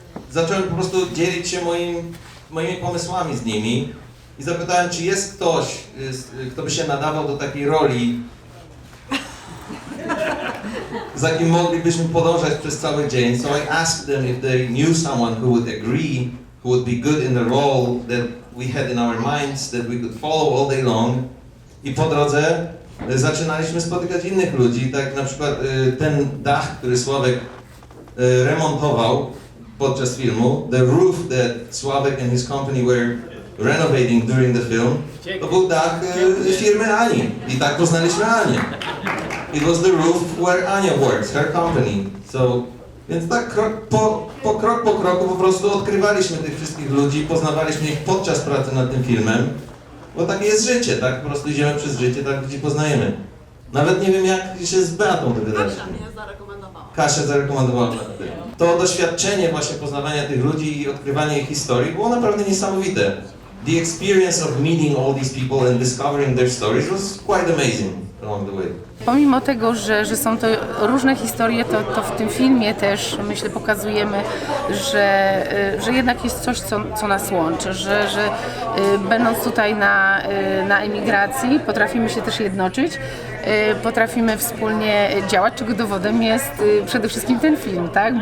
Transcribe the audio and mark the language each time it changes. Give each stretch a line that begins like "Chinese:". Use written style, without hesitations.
Polish: Zacząłem po prostu dzielić się moimi pomysłami z nimi. I zapytałem, czy jest ktoś, kto by się nadawał do takiej roli, za kim moglibyśmy podążać przez cały dzień.
English: So I asked them if they knew someone who would agree, who would be good in the role that we had in our minds, that we could follow all day long.
Polish: I po drodze zaczynaliśmy spotykać innych ludzi, tak na przykład ten dach, który Sławek remontował podczas filmu,
English: the roof that Sławek and his company were renovating during the film,
Polish: to był dach firmy Ani. I tak poznaliśmy Anię.
English: It was the roof where Ania works, her company.
Polish: So, więc tak krok po kroku po prostu odkrywaliśmy tych wszystkich ludzi, poznawaliśmy ich podczas pracy nad tym filmem, bo takie jest życie, tak? Po prostu idziemy przez życie, tak ludzi poznajemy. Nawet nie wiem, jak się z Beatą dogadaliśmy. Kasia mnie zarekomendowała. Kasia zarekomendowała. To doświadczenie właśnie poznawania tych ludzi i odkrywania ich historii było naprawdę niesamowite.
English: The experience of meeting all these people and discovering their stories was quite amazing along the way.
Polish: Pomimo tego, że są to różne historie, to w tym filmie też, myślę, pokazujemy, że jednak jest coś, co nas łączy, że będąc tutaj na emigracji, potrafimy się też jednoczyć, potrafimy wspólnie działać, czego dowodem jest przede wszystkim ten film, tak?